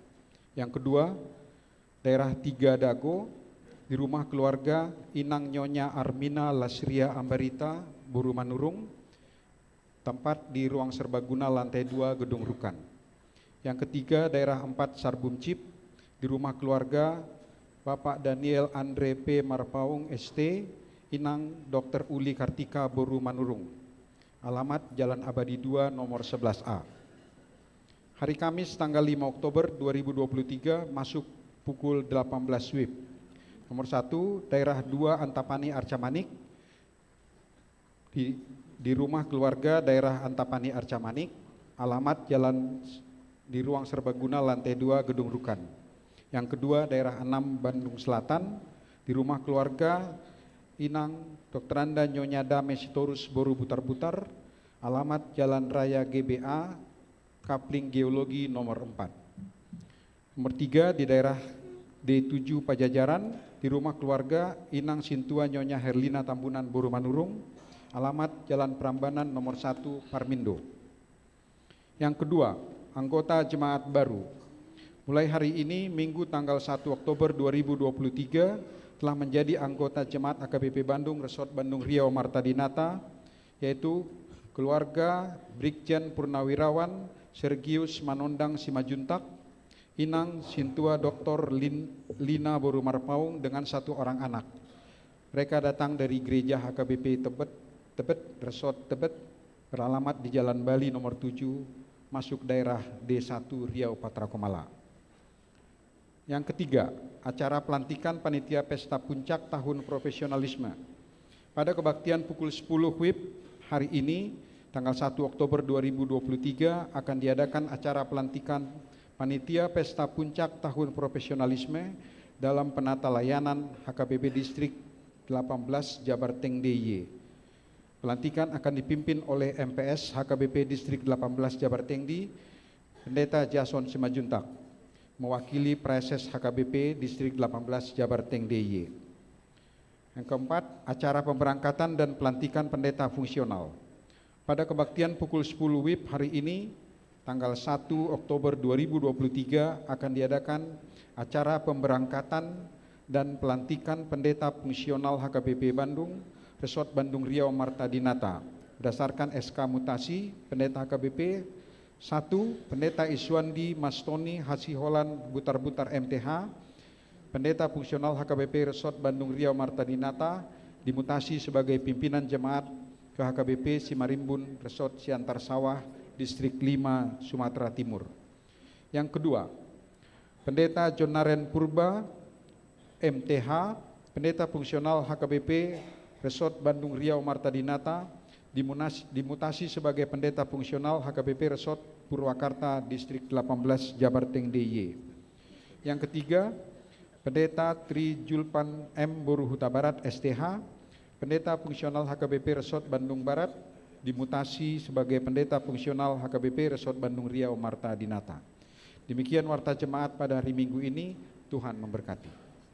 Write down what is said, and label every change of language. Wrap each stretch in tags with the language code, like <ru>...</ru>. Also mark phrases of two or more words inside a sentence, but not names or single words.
<id>Yang kedua, daerah 3 Dago, di rumah keluarga Inang Nyonya Armina Lasria Ambarita, Buru Manurung, tempat di ruang serbaguna lantai 2 Gedung Rukan. Yang ketiga, daerah 4 Sarbumcip, di rumah keluarga Bapak Daniel Andre P. Marpaung ST, Inang Dr. Uli Kartika Buru Manurung, alamat Jalan Abadi 2 nomor 11A. Hari Kamis tanggal 5 Oktober 2023 masuk pukul 18 WIB. Nomor 1, daerah 2 Antapani Arcamanik, di rumah keluarga daerah Antapani Arcamanik, alamat Jalan di ruang serbaguna lantai 2 Gedung Rukan. Yang kedua, daerah 6 Bandung Selatan, di rumah keluarga Inang Dr. Anda Nyonya Dame Sitorus Boru Butar-Butar, alamat Jalan Raya GBA Kapling Geologi nomor 4. Nomor 3, di daerah D7 Pajajaran, di rumah keluarga Inang Sintua Nyonya Herlina Tambunan Boru Manurung, alamat Jalan Prambanan nomor 1 Parmindo. Yang kedua, anggota jemaat baru. Mulai hari ini Minggu tanggal 1 Oktober 2023 telah menjadi anggota jemaat AKBP Bandung Resort Bandung Riau Marta Dinata, yaitu keluarga Brigjen Purnawirawan Sergius Manondang Simajuntak, Inang Sintua Dr. Lina Boru Marpaung dengan 1 orang anak. Mereka datang dari gereja HKBP Tebet, Resort Tebet, beralamat di Jalan Bali nomor 7, masuk daerah D1 Riau Patra Komala. Yang ketiga, acara pelantikan panitia pesta puncak tahun profesionalisme. Pada kebaktian pukul 10 WIB hari ini, tanggal 1 Oktober 2023 akan diadakan acara pelantikan panitia pesta puncak tahun profesionalisme dalam penata layanan HKBP Distrik 18 Jabarteng DIY. Pelantikan akan dipimpin oleh MPS HKBP Distrik 18 Jabarteng DIY, Pendeta Jason Simajuntak, mewakili Preses HKBP Distrik 18 Jabarteng DIY. Yang keempat, acara pemberangkatan dan pelantikan pendeta fungsional. Pada kebaktian pukul 10 WIB hari ini, tanggal 1 Oktober 2023 akan diadakan acara pemberangkatan dan pelantikan pendeta fungsional HKBP Bandung, Resort Bandung Riau Marta Dinata. Berdasarkan SK Mutasi, pendeta HKBP 1, Pendeta Iswandi Mastoni Hasiholan Butar-Butar MTH, pendeta fungsional HKBP Resort Bandung Riau Marta Dinata, dimutasi sebagai pimpinan jemaat ke HKBP Simarimbun Resort Siantar Sawah Distrik 5 Sumatera Timur. Yang kedua, Pendeta Jonaren Purba MTH, pendeta fungsional HKBP Resort Bandung Riau Marta Dinata, dimutasi sebagai pendeta fungsional HKBP Resort Purwakarta Distrik 18 Jabarteng DIY. Yang ketiga, Pendeta Tri Julpan M Boru Huta Barat STH, pendeta fungsional HKBP Resort Bandung Barat, dimutasi sebagai pendeta fungsional HKBP Resort Bandung Riau Marta Dinata. Demikian warta jemaat pada hari Minggu ini. Tuhan memberkati.</id>